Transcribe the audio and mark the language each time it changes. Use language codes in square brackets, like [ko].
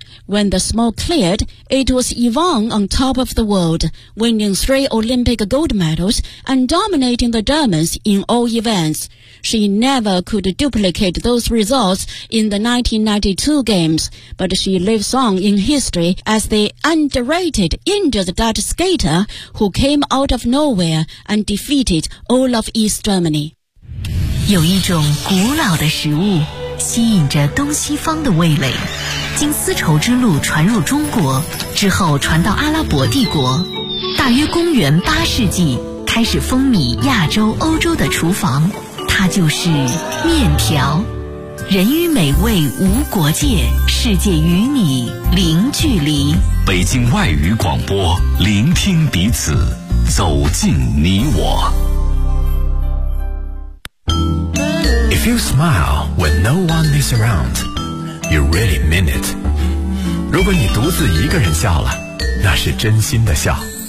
[en] When the smoke cleared, it was Yvonne on top of the world, winning 3 Olympic gold medals and dominating the Germans in all events. She never could duplicate those results in the 1992 games, but she lives on in history as the underrated injured Dutch skater who came out of nowhere and defeated all of East Germany. [zh] 有一种古老的食物吸引着东西方的味蕾，经丝绸之路传入中国，之后传到阿拉伯帝国，大约公元八世纪开始风靡亚洲、欧洲的厨房。它就是面条，人与美味无国界，世界与你零距离。北京外语广播，聆听彼此，走进你我。 [en] If you smile when no one is around, you really mean it. [zh] 如果你独自一个人笑了，那是真心的笑。